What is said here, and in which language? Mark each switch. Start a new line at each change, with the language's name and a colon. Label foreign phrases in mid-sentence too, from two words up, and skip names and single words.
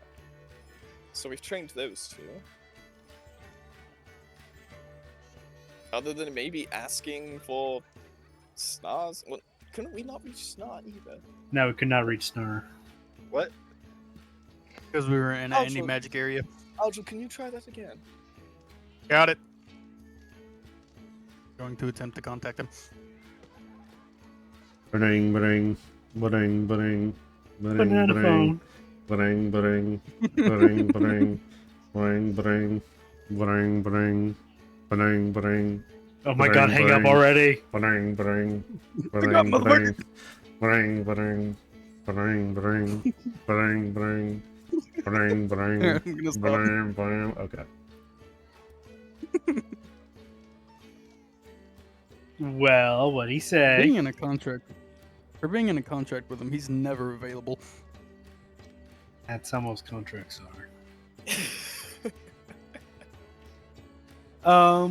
English: So we've trained those two. Other than maybe asking for Snars? Well, couldn't we not reach Snar either? No, we could not reach Snar. What? Because we were in Oh, any so- magic area. Aljo, can you try that again? Got it. Going to attempt to contact him. Ba-ding, ba-ding, ba-ding, ba-ding, ba-ding, Banana ba-ding, phone. ba-ding, ba-ding, ba-ding, ba-ding, ba-ding, ba-ding, ba-ding, ba-ding, ba-ding, ba-ding, Oh my god, hang up already. ba-ding, ba-ding, Hang up, ba-ding, motherfucker. ba-ding, ba-ding, ba-ding, ba-ding, ba-ding, ba-ding, ba-ding, ba-ding, I'm gonna stop. ba-ding, ba-ding. Okay. Well, what'd he say? Being in a contract. For being in a contract with him, he's never available. That's how most contracts are.